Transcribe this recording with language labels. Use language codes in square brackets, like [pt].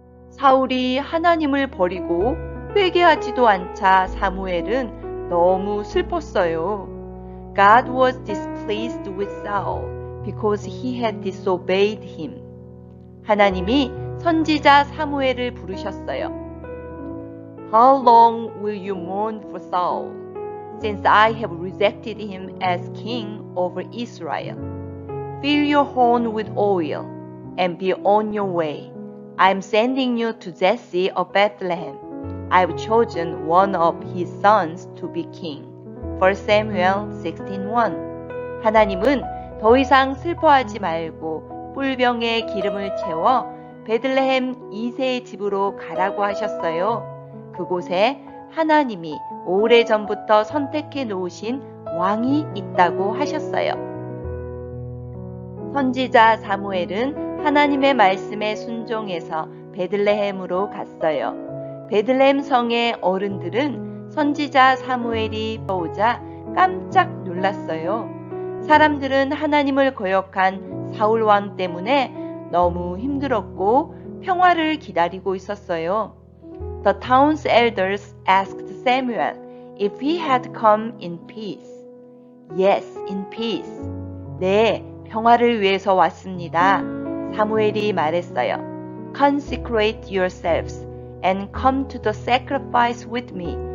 [ko] 사울이 하나님을 버리고 회개하지도 않자 사무엘은 너무 슬펐어요. [en] God was displeased with Saul because he had disobeyed him. [ko] 하나님이 선지자 사무엘을 부르셨어요. [en] How long will you mourn for Saul, since I have rejected him as king over Israel? Fill your horn with oil and be on your way. I am sending you to Jesse of Bethlehem. I have chosen one of his sons to be king. 1 Samuel 16:1. [ko] 하나님은 더 이상 슬퍼하지 말고 뿔병에 기름을 채워 베들레헴 이새의 집으로 가라고 하셨어요. 그곳에 하나님이 오래전부터 선택해 놓으신 왕이 있다고 하셨어요. 선지자 사무엘은 하나님의 말씀에 순종해서 베들레헴으로 갔어요. 베들레헴 성의 어른들은 선지자 사무엘이 오자 깜짝 놀랐어요. 사람들은 하나님을 거역한 사울 왕 때문에 너무 힘들었고 평화를 기다리고 있었어요. [en] The town's elders asked Samuel if he had come in peace. Yes, in peace. [ko] 네, 평화를 위해서 왔습니다. 사무엘이 말했어요. [en] Consecrate yourselves and come to the sacrifice with me.